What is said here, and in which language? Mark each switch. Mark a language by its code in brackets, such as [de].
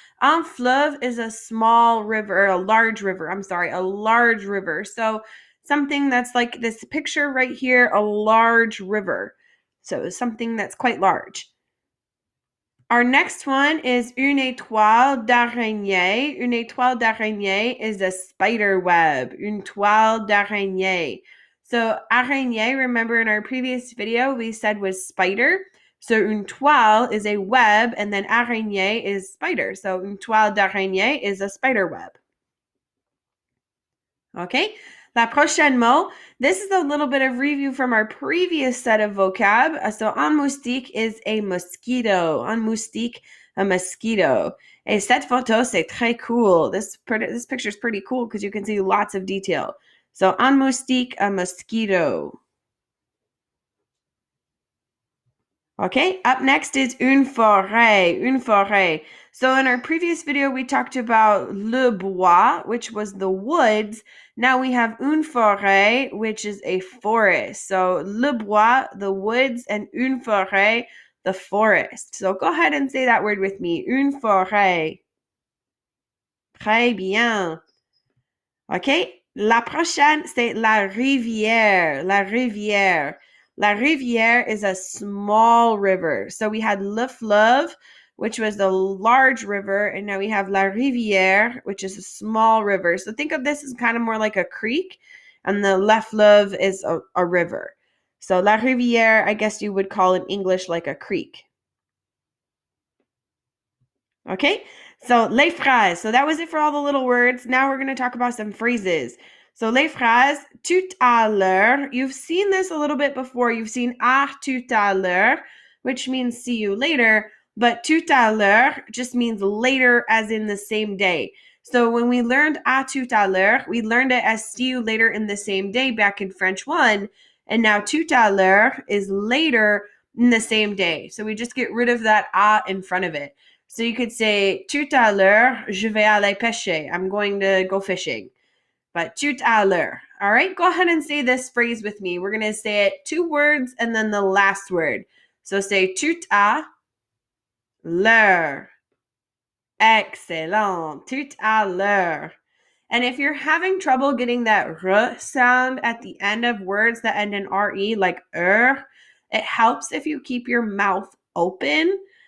[en] Un fleuve is a small river, a large river. A large river. So something that's like this picture right here, a large river. So something that's quite large. Our next one is une étoile d'araignée. Une étoile d'araignée is a spider web. [fr] Une toile d'araignée. [en] So araignée, remember in our previous video, we said was spider. So une toile is a web, and then araignée is spider. So une toile d'araignée is a spider web. [fr] Okay, la prochaine mot. [en] This is a little bit of review from our previous set of vocab. So un moustique is a mosquito. Un moustique, a mosquito. [fr] Et cette photo, c'est très cool. [en] This picture is pretty cool because you can see lots of detail. So un moustique, a mosquito. Okay, up next is une forêt, une forêt. So in our previous video, we talked about le bois, which was the woods. Now we have une forêt, which is a forest. So le bois, the woods, and une forêt, the forest. So go ahead and say that word with me, une forêt. [fr] Très bien. Okay, la prochaine, c'est la rivière, la rivière. [en] La rivière is a small river. So we had le fleuve, which was the large river, and now we have la rivière, which is a small river. So think of this as kind of more like a creek, and the le fleuve is a river. So la rivière, I guess you would call in English like a creek. Okay, so les phrases. So that was it for all the little words. Now we're going to talk about some phrases. [fr] So les phrases, tout à l'heure. [en] You've seen this a little bit before. You've seen tout à l'heure, which means see you later. But tout à l'heure just means later as in the same day. So when we learned tout à l'heure, we learned it as see you later in the same day back in French 1. And now tout à l'heure is later in the same day. So we just get rid of that in front of it. So you could say, [fr] tout à l'heure, je vais aller pêcher. [en] I'm going to go fishing. But tout à l'heure. All right, go ahead and say this phrase with me. We're going to say it 2 words and then the last word. [fr] So say tout à l'heure. [en] Excellent. Tout à l'heure. And if you're having trouble getting that r sound at the end of words that end in re, like it helps if you keep your mouth open.